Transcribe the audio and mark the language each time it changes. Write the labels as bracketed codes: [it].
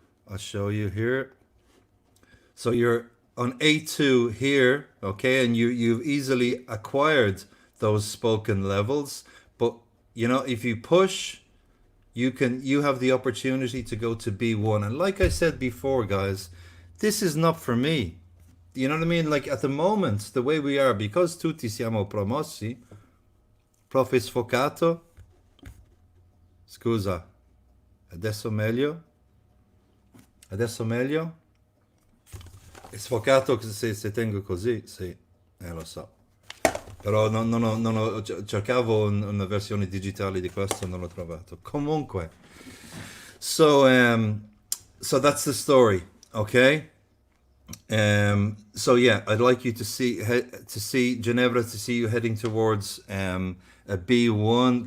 [en] I'll show you here. So you're on A2 here, okay, and you've easily acquired those spoken levels. But if you push, you have the opportunity to go to B1. And like I said before, guys, this is not for me. You know what I mean? Like at the moment, the way we are, because [it] tutti siamo promossi, prof è sfocato. Scusa, adesso meglio? Adesso meglio? È sfocato se tengo così? Sì, lo so. Però cercavo una versione digitale di questo, non l'ho trovato. [en] Comunque, so that's the story, okay? So yeah, I'd like you to see Ginevra, to see you heading towards a B1.